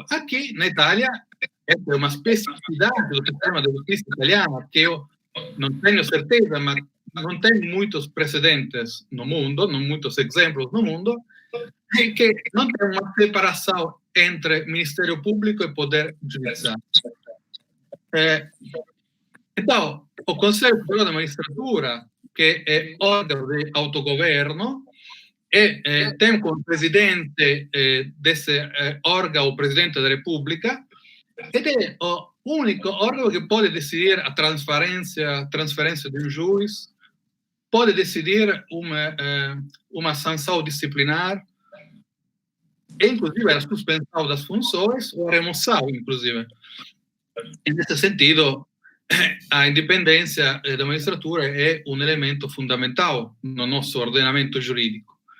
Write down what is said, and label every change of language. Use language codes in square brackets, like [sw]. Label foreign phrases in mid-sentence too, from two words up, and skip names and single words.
[pt] Aqui, na Itália, essa é uma especificidade do sistema de justiça italiano, que eu não tenho certeza, mas não tem muitos precedentes no mundo, não muitos exemplos no mundo, e que não tem uma separação entre Ministério Público e Poder Judiciário. Então, o Conselho Superior da Magistratura, que é órgão de autogoverno, tem como presidente desse órgão o presidente da República, [it] ed è l'unico organo che può decidere [pt] a transferência de um juiz, pode decidir uma sanção disciplinar, e inclusive a suspensão das funções ou a remoção, inclusive. E nesse sentido, a independência da magistratura é um elemento fundamental no nosso ordenamento jurídico.